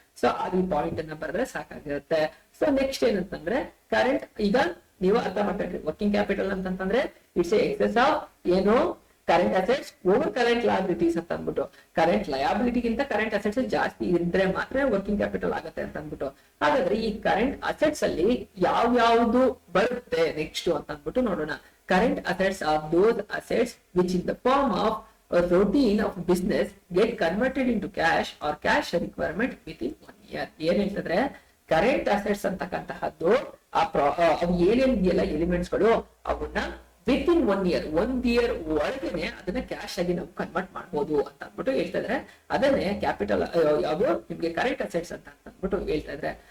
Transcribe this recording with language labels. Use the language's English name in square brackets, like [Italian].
[Kannada] So ಅದು ಈ point ಅನ್ನ ಬರೆದ್ರೆ ಸಾಕಾಗಿರುತ್ತೆ. ಸೊ ನೆಕ್ಸ್ಟ್ ಏನಂತಂದ್ರೆ ಕರೆಂಟ್, ಈಗ ನೀವು ಅರ್ಥ ಮಾಡ್ಕೊಂಡ್ರಿ ವರ್ಕಿಂಗ್ ಕ್ಯಾಪಿಟಲ್ ಅಂತಂದ್ರೆ [English] it's excess of [Kannada] ಏನು current assets over current liabilities ಅಂತ ಅಂದ್ಬಿಟ್ಟು. ಕರೆಂಟ್ ಲಯಬಿಲಿಟಿಗಿಂತ ಕರೆಂಟ್ ಅಸೆಟ್ಸ್ ಜಾಸ್ತಿ ಇದ್ರೆ ಮಾತ್ರ ವರ್ಕಿಂಗ್ ಕ್ಯಾಪಿಟಲ್ ಆಗುತ್ತೆ ಅಂತ ಅಂದ್ಬಿಟ್ಟು. ಹಾಗಾದ್ರೆ ಈ ಕರೆಂಟ್ ಅಸೆಟ್ಸ್ ಅಲ್ಲಿ ಯಾವ್ಯಾವ್ದು ಬರುತ್ತೆ ನೆಕ್ಸ್ಟ್ ಅಂತ ಅಂದ್ಬಿಟ್ಟು ನೋಡೋಣ. [English] Current assets are those assets which in the form of a routine of business get converted into cash or cash requirement within 1 year. [Kannada] ಏನ್ ಹೇಳ್ತಿದ್ರೆ ಕರೆಂಟ್ ಅಸೆಟ್ಸ್ ಅಂತಕ್ಕಂತಹದ್ದು ಅವು ಏನೇನಿದೆಯಲ್ಲ ಎಲಿಮೆಂಟ್ಸ್ ಗಳು ಅವನ್ನ ವಿತ್ ಇನ್ 1 year ಒಳಗೇನೆ ಅದನ್ನ ಕ್ಯಾಶ್ ಆಗಿ ನಾವು ಕನ್ವರ್ಟ್ ಮಾಡಬಹುದು ಅಂತ ಅಂದ್ಬಿಟ್ಟು ಹೇಳ್ತಾ ಇದ್ರೆ. ಅದನ್ನೇ ಕ್ಯಾಪಿಟಲ್ ಯಾವುದು ನಿಮ್ಗೆ ಕರೆಂಟ್ ಅಸೆಟ್ಸ್ ಅಂತ ಅಂದ್ಬಿಟ್ಟು ಹೇಳ್ತಾ ಇದ್ರೆ.